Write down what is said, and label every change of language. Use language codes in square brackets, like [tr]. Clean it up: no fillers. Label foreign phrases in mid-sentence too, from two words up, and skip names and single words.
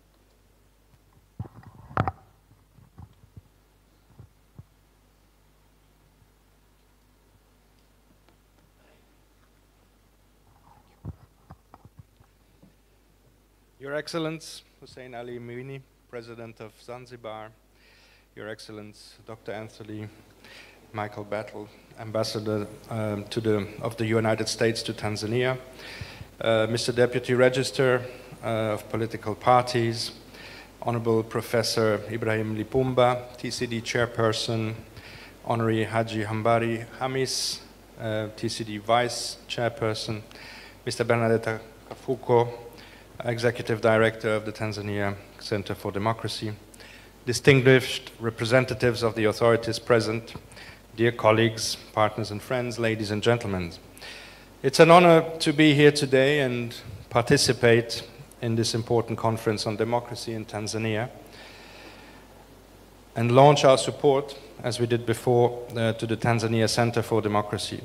[en] Your Excellency Hussein Ali Mwinyi, President of Zanzibar, Your Excellency Dr. Anthony Michael Battle, Ambassador of the United States to Tanzania, Mr. Deputy Register of Political Parties, Honorable Professor Ibrahim Lipumba, TCD Chairperson, Honorary Haji Hambari Hamis, TCD Vice Chairperson, Mr. Bernadetta Kafuko, Executive Director of the Tanzania Center for Democracy, distinguished representatives of the authorities present, dear colleagues, partners and friends, ladies and gentlemen. It's an honor to be here today and participate in this important conference on democracy in Tanzania and launch our support, as we did before, to the Tanzania Center for Democracy.